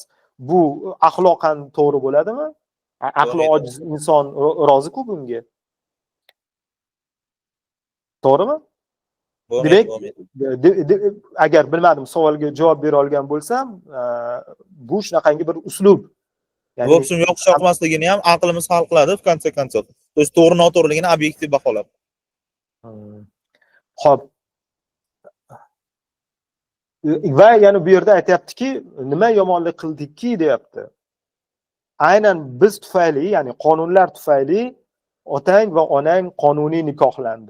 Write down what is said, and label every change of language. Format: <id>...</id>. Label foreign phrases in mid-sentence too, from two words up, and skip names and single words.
<uz>Bu axloqan to'g'ri bo'ladimi? Aqli ojiz inson rozi-ku bunga. To'g'rimi? Demak, agar bilmadim savolga javob bera olgan bo'lsam, bu shunaqangi bir uslub. Bu o'psin yo'q yoqmasligini ham aqlimiz hal qiladi</uz> <ru>в конце концов. То есть</ru> <uz>to'g'ri noto'g'riligini obyektiv baholab. Xo'p. Va yana bu yerda aytayaptiki, nima yomonlik qildikki deyapti. Aynan biz tufayli, ya'ni qonunlar tufayli otang va onang qonuniy nikohlandi.</uz>